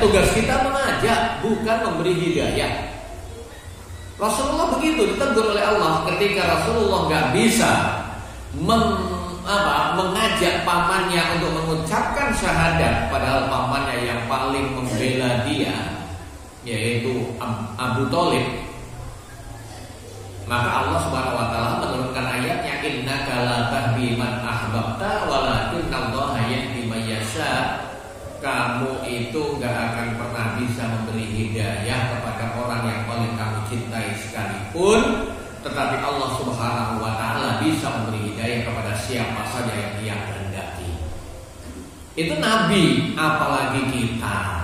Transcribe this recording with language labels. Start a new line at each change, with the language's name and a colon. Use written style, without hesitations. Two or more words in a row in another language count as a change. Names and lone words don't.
Indonesian: Tugas kita mengajak, bukan memberi hidayah. Rasulullah begitu ditegur oleh Allah ketika Rasulullah nggak bisa mengajak pamannya untuk mengucapkan syahadat, padahal pamannya yang paling membela dia, yaitu Abu Thalib. Maka Allah
Arabic: سبحانه وتعالى
Indonesian: menurunkan ayatnya,
Arabic: إنك لا تهدي من أحببت ولكن الله يهدي من يشاء.
Indonesian: Kamu itu enggak akan pernah bisa memberi hidayah kepada orang yang paling kamu cintai sekalipun, tetapi Allah
Arabic: سبحانه وتعالى
Indonesian: bisa memberi hidayah kepada siapa saja yang Dia kehendaki. Itu nabi, apalagi kita.